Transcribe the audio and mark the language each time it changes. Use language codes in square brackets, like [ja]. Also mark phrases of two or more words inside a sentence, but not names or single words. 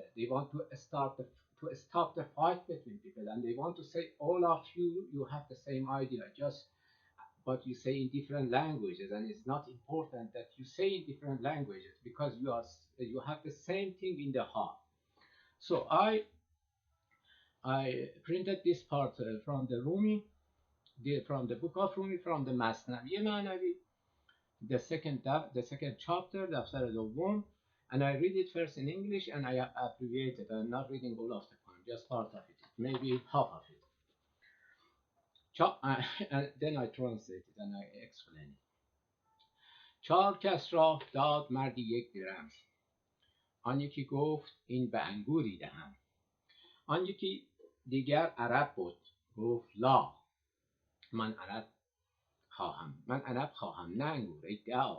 [en] They want to stop the fight between people, and they want to say all of you have the same idea, just but you say in different languages, and it's not important that you say in different languages because you have the same thing in the heart. So I printed this part from the Rumi, from the book of Rumi, from the Masnavi Manavi, the second chapter, [fa] دفتر دوم, [en] and I read it first in English and I abbreviate it. I'm not reading all of the poem, just part of it, maybe half of it. And then I translate it and I explain it. [fa] 4 کس را داد مردی 1 درم. آن یکی گفت این به انگوری دهم. آن یکی دیگر عرب بود، گفت لا، من عنب خواهم نه انگور، ای دعا.